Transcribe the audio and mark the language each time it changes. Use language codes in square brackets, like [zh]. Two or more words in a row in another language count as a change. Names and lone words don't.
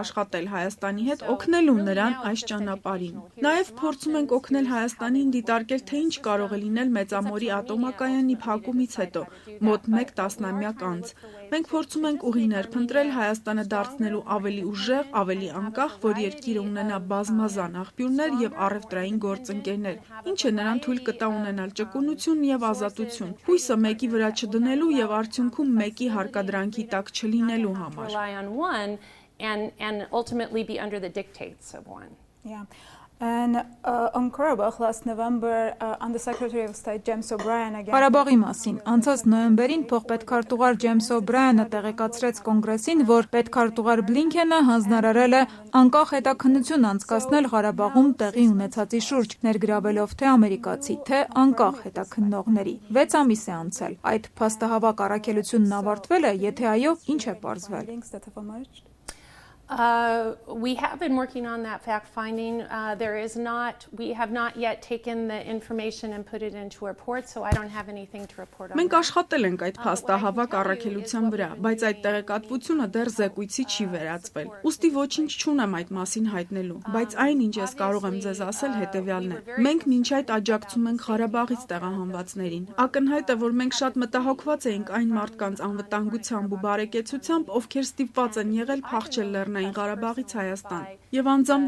[hy] աշխատել Հայաստանի հետ օգնելու նրան այս ճանապարհին։ Նաև փորձում ենք օգնել Հայաստանին դիտարկել, թե ինչ կարող է լինել Մեծամորի ատոմակայանի փակումից հետո, մոտ 1 տասնամյակ անց։ Մենք փորձում ենք ուղիներ փնտրել Հայաստանը դարձնելու ավելի ուժեղ, ավելի անկախ, որ երկիրը ունենա բազմազան աղբյուրներ եւ առևտրային գործընկերներ, ինչը նրան թույլ կտա ունենալ ճկունություն եւ ազատություն, հույսը մեկի վրա չդնելու եւ արդյունքում մեկի հարկադրանքի տակ չլինելու համար։ [en] And ultimately be under the dictates of one. Yeah. And on Karabakh last November, Undersecretary of State James O'Brien again. [hy] Ղարաբաղի մասին անցած նոյեմբերին փոխպետքարտուղար Ջեյմս Օ'Բրայանը տեղեկացրեց կոնգրեսին, որ պետքարտուղար Բլինքենը հանձնարարել է անկախ հետաքննություն անցկացնել Ղարաբաղում տեղի ունեցածի շուրջ, ներգրավելով թե ամերիկացի, թե անկախ հետաքննողների։ 6 ամիս է անցել։ Այդ փաստահավաք առաքելությունն ավարտվել է, եթե այո, ինչ է պարզվել։ [en] We have been working on that fact-finding. We have not yet taken the information and put it into a report, so I don't have anything to report on. [hy] Մենք աշխատել ենք այդ փաստահավաք առաքելության վրա, բայց այդ տեղեկատվությունը դեռ զեկույցի չի վերածվել։ Ուստի ոչինչ չունեմ այդ մասին հայտնելու, բայց այն, ինչ ես կարող եմ ձեզ ասել, հետևյալն է։ Մենք մինչ այդ աջակցում ենք Ղարաբաղից տեղահանվածներին։ Ակնհայտ է, որ մենք շատ մտահոգված էինք այն մարդկանց անվտանգությամբ ու բարեկեցությամբ, ովքեր ստիպված են եղել փախչել լեռներ Լեռնային Ղարաբաղից Հայաստան։ Եվ անձամբ